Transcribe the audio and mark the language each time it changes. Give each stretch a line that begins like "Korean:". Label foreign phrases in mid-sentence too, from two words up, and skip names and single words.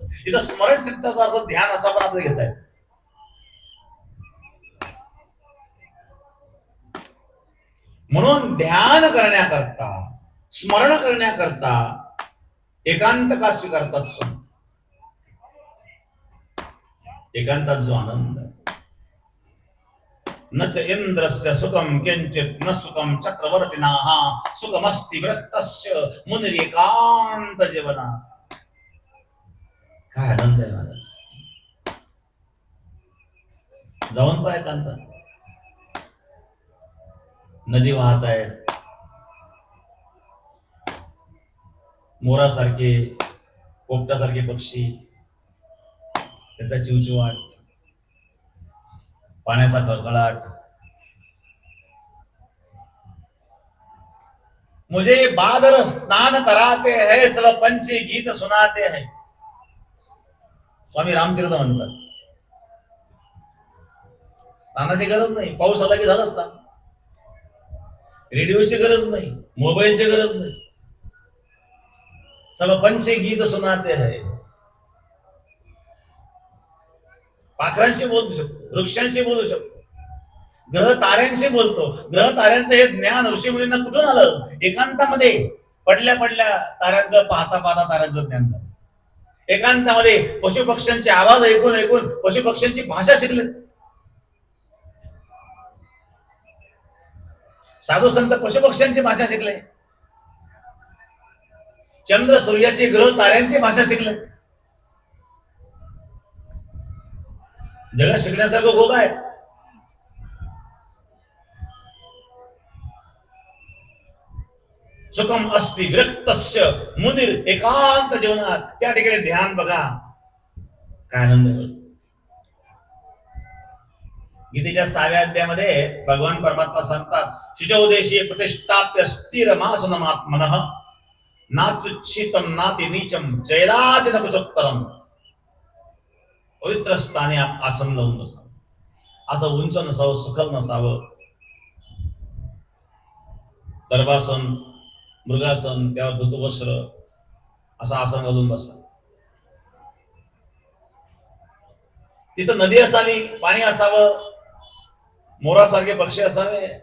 Marathi: इथं स्मरण शक्तीचा अर्थ ध्यान असा पण आपलं घेत आहे. म्हणून ध्यान करण्याकरता, स्मरण करण्याकरता एकांत का स्वीकारतात संत. एकांतात जो आनंद आहे.
Sanskrit: न च इंद्रस्य सुखम किंचित न सुखम चक्रवर्तीनाः सुखमस्ति विरक्तस्य मुनिरेकांत जीवना.
Marathi: काय आनंद आहे महाराज. जाऊन पाय एकांतात. नदी वाहत आहे, मोरासारखे, पोपटासारखे पक्षी, त्याचा चिवचिवाट, पाण्याचा खळखळाट,
Hindi: मुझे बादर स्नान कराते हैं, सब पंछी गीत सुनाते हैं.
Marathi: स्वामी रामतीर्थ म्हणतात स्नानाची गरज नाही, पाऊस आला की झालं स्नान. रेडिओची गरज नाही, मोबाईलची गरज नाही.
Hindi: सब पंछी गीत सुनाते हैं.
Marathi: पाखरांशी बोलू शकतो, वृक्षांशी बोलू शकतो, ग्रह ताऱ्यांशी बोलतो. ग्रह ताऱ्यांचं हे ज्ञान ऋषीमुनींना कुठून आलं? एकांतामध्ये पडल्या पडल्या ताऱ्यांकडे पाहता पाहता ताऱ्यांचं ज्ञान झालं. एकांतामध्ये पशुपक्ष्यांचे आवाज ऐकून ऐकून पशुपक्ष्यांची भाषा शिकले. साधू संत पशुपक्ष्यांची भाषा शिकले. चंद्र सूर्याची ग्रह ताऱ्यांची भाषा शिकले. जगात शिकण्यासारखं खूप आहे.
Sanskrit: सुखम अस्ति विरक्तस्य मुनीर,
Marathi: एकांत जीवनात त्या ठिकाणी ध्यान बघा काय आनंद मिळतो. गीतेच्या 6व्या अध्यायामध्ये भगवान परमात्मा सांगतात
Sanskrit: शुचौदेशी प्रतिष्ठाप्य स्थिर मासनमात्मनः नात्युच्छितम नाति नीचम जयराज न कुचोत्तरम.
Marathi: पवित्र स्थानी आसन लावून बसावं, असं उंच नसावं, सुखल नसावं. दर्भासन, मृगासन, त्यावर धुतवस्त्र असं आसन घालून बसा. तिथं नदी असावी, पाणी असावं, मोरासारखे पक्षी असावे.